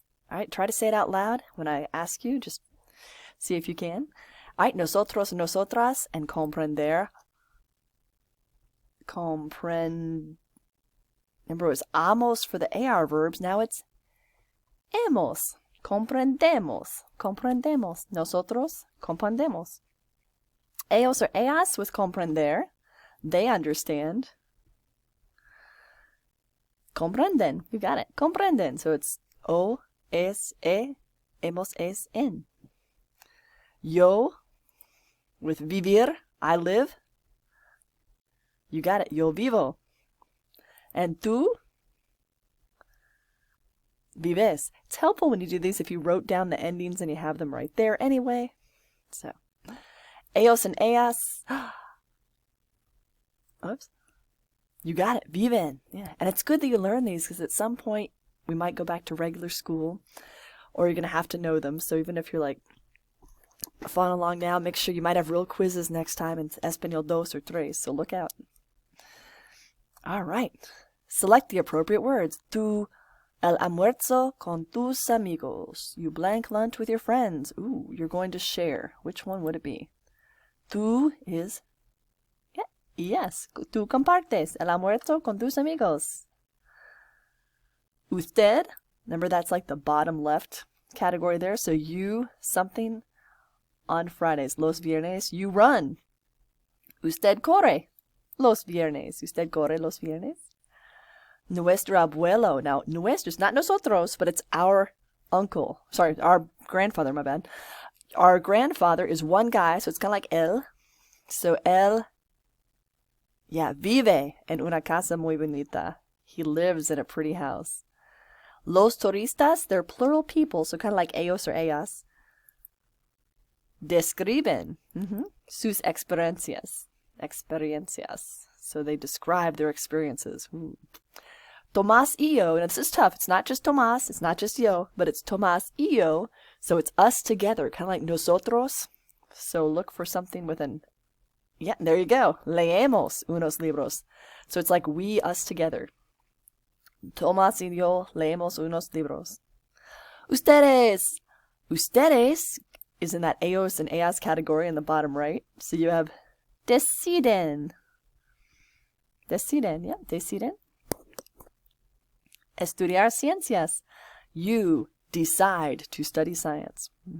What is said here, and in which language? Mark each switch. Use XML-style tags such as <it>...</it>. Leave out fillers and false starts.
<en>All right, try to say it out loud when I ask you. Just see if you can. All right, nosotros, nosotras, and comprender. Remember, it was amos for the AR verbs.</en> <es>Now it's hemos. Comprendemos. Comprendemos. Nosotros comprendemos.</es> <en>Ellos or ellas with comprender. They understand. Comprenden. You got it. Comprenden. So it's o, es, hemos, es, en. Yo with vivir. I live. You got it.</en> <es>Yo vivo. And tú vives.</es> <en>It's helpful when you do these if you wrote down the endings and you have them right there anyway. So, ellos and ellas. Oops. You got it.</en> <es>Viven.</es> <en>Yeah. And it's good that you learn these because at some point we might go back to regular school or you're going to have to know them. So even if you're like following along now, make sure you might have real quizzes next time in Español 2 or 3. So look out. All right. Select the appropriate words.</en> <es>Tu el almuerzo con tus amigos.</es> <en>You blank lunch with your friends. Ooh, you're going to share. Which one would it be? Tu is, yes.</en> <es>Tu compartes el almuerzo con tus amigos.</es> <en>Usted, remember that's like the bottom left category there. So you, something on Fridays. Los viernes, you run.</en> <es>Usted corre. Los viernes. Usted corre los viernes. Nuestro abuelo.</es> <en>Now, nuestro is not nosotros, but it's our uncle. Sorry, our grandfather, my bad. Our grandfather is one guy, so it's kind of like él.</en> <es>So él, vive en una casa muy bonita.</es> <en>He lives in a pretty house. Los turistas, they're plural people, so kind of like ellos or ellas.</en> <es>Describen sus experiencias. Experiencias.</es> <en>So they describe their experiences. Tomás y yo, and this is tough. It's not just Tomás, it's not just yo, but it's Tomás y yo. So it's us together, kind of like nosotros. So look for something with an, there you go.</en> <es>Leemos unos libros.</es> <en>So it's like we, us together.</en> <es>Tomás y yo leemos unos libros. Ustedes.</es> <en>Ustedes is in that ellos and ellas category in the bottom right. So you have deciden. Deciden, deciden.</en> <es>Estudiar ciencias.</es> <en>You decide to study science.</en>